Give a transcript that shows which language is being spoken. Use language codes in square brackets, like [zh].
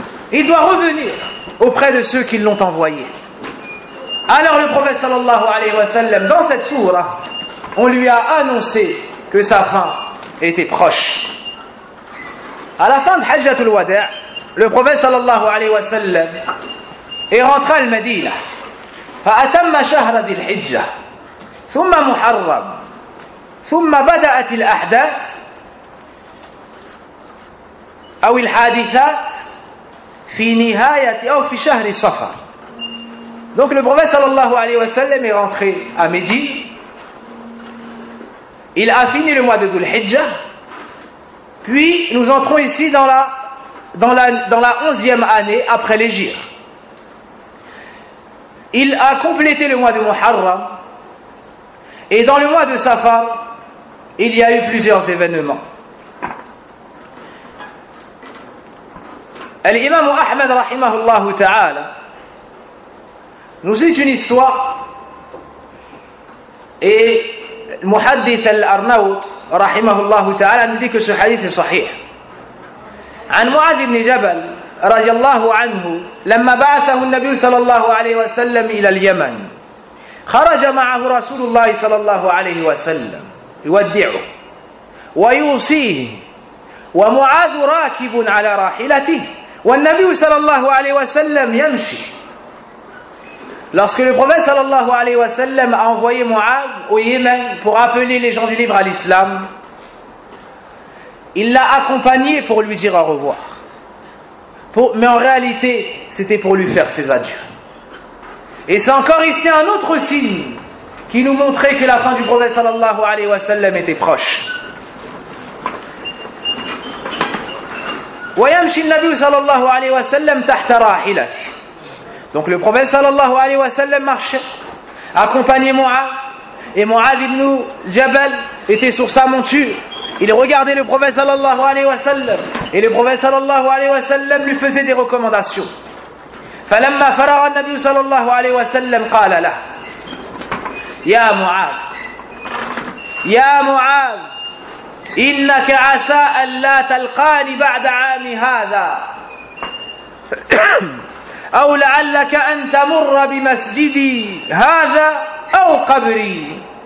[fr] Il doit revenir auprès de ceux qui l'ont envoyé. Alors le prophète sallallahu alayhi wa sallam, dans cette sourate, on lui a annoncé que sa fin était proche. À la fin de Hajjatul Wada', le prophète sallallahu alayhi wa sallam est rentré à Medina. [ar] Fa'atamma shahra bil hijjah. ثم محرم ثم بدأت الأحداث أو الحادثات في نهاية أو في شهر صفر. [fr] Donc le prophète sallallahu alayhi wa sallam est rentré à Médine. Il a fini le mois de Dhul Hijjah. Puis nous entrons ici dans la 11e année après l'Hijra. Il a complété le mois de Muharram. Et dans le mois de Safar, il y a eu plusieurs événements. L'imam Ahmed, rahimahullah ta'ala, nous cite une histoire, et Muhaddith al-Arnaout, rahimahullah ta'ala, nous dit que ce hadith est sahih. [ar] An Mu'ad ibn Jabal, radiallahu anhu, lamma ba'athahu al-Nabi sallallahu alayhi wa sallam ila al-Yaman. خرج معه رسول الله صلى الله عليه وسلم يودعه ويوصيه ومعاذ راكب على راحلته والنبي صلى الله عليه وسلم يمشي. [fr] Lorsque le prophète صلى الله عليه وسلم a envoyé Mu'adh au Yémen pour appeler les gens du livre à l'islam, il l'a accompagné pour lui dire au revoir. Mais en réalité, c'était pour lui faire ses adieux. Et c'est encore ici un autre signe qui nous montrait que la fin du prophète sallallahu alayhi wa sallam était proche. [ar] وَيَمْشِ النَّبِيُّ [fr] sallallahu alayhi wa sallam [ar] تَحْتَ رَاحِلَتِ. [fr] Donc le prophète sallallahu alayhi wa sallam marchait, accompagné Mu'ad, et Mu'ad ibn Jabal était sur sa monture. Il regardait le prophète sallallahu alayhi wa sallam, et le prophète sallallahu alayhi wa sallam lui faisait des recommandations. [ar] فلما فرغ النبي صلى الله عليه وسلم قال له يا معاذ يا معاذ إنك عسى أن لا تلقاني بعد عام هذا أو لعلك أن تمر بمسجدي هذا أو قبري.